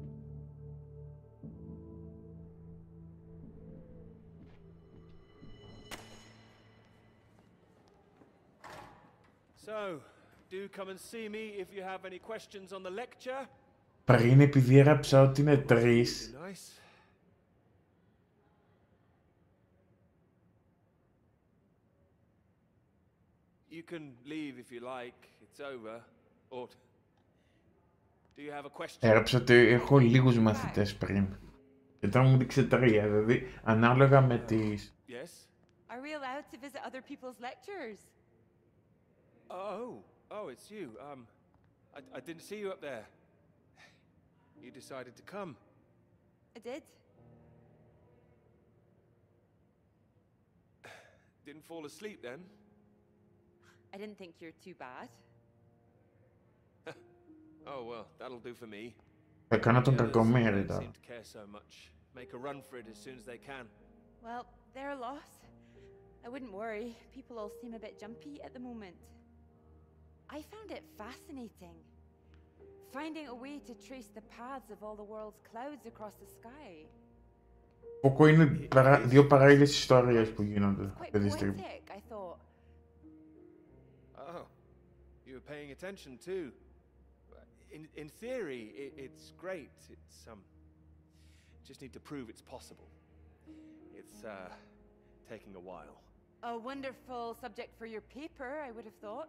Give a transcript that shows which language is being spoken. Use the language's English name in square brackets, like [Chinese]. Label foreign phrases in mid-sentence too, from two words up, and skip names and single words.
[English] So, do come and see me if you have any questions on the lecture. [Greek] Πριν, επειδή έγραψα ότι είναι 3, [English] Nice. You can leave if you like. It's over. Or do you have a question? [Greek] έγραψα ότι έχω λίγους μαθητές πριν. Και τώρα μου δείξε 3, δηλαδή ανάλογα με τις... [English] Yes? Are we allowed to visit other people's lectures? Oh, it's you. I didn't see you up there. You decided to come. I did. Didn't fall asleep then? I didn't think you're too bad. Oh well, that'll do for me. [Greek] Έκανα τον [English] The others [Greek] κακομοίρη [English] don't [Greek] τώρα. [English] seem to care so much. Make a run for it as soon as they can. Well, they're a loss. I wouldn't worry. People all seem a bit jumpy at the moment. I found it fascinating. Finding a way to trace the paths of all the world's clouds across the sky. [Greek] Φόκο είναι δύο παράλληλες ιστορίες που γίνονται [English] It's quite [Greek] αυτή τη στιγμή. [English] poetic, I thought. Oh, you were paying attention too. In theory, it's great. It's just need to prove it's possible. It's taking a while. A wonderful subject for your paper, I would have thought.